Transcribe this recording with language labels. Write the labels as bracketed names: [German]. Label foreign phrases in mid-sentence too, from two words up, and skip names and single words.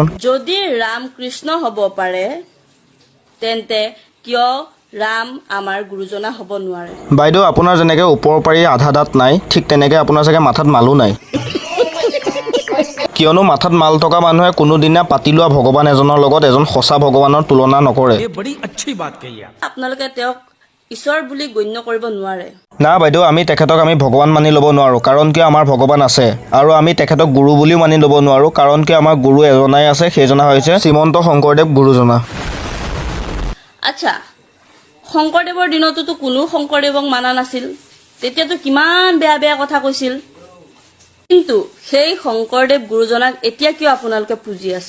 [Assamese] যদি ৰাম কৃষ্ণ হ'ব পাৰে তেন্তে কিয় ৰাম আমাৰ গুৰুজনা হ'ব নোৱাৰে বাইদেউ আপোনাৰ যেনেকৈ ওপৰৰ পাৰি আধা দাঁত নাই ঠিক তেনেকৈ আপোনাৰ চাগে মাথাত মালো নাই কিয়নো মাথাত মাল থকা মানুহে কোনোদিনা পাতি লোৱা ভগৱান এজনৰ লগত এজন সঁচা ভগৱানৰ তুলনা নকৰে [Hindi] ये बड़ी अच्छी बात कही आप [Assamese] আপোনালোকে তেওঁক ঈশ্বৰ বুলি গণ্য কৰিব নোৱাৰে না বাইদেউ আমি তেখেতক আমি ভগৱান মানি ল'ব নোৱাৰোঁ কাৰণ কিয় আমাৰ ভগৱান আছে আৰু আমি তেখেতক গুৰু বুলিও মানি ল'ব নোৱাৰোঁ কাৰণ কিয় আমাৰ গুৰু এজনাই আছে সেইজনা হৈছে শ্ৰীমন্ত শংকৰদেৱ গুৰুজনা আচ্ছা শংকৰদেৱৰ দিনততো কোনো শংকৰদেৱক মানা নাছিল তেতিয়াতো কিমান বেয়া বেয়া কথা কৈছিল কিন্তু সেই শংকৰদেৱ গুৰুজনাক এতিয়া কিয় আপোনালোকে পুজি আছে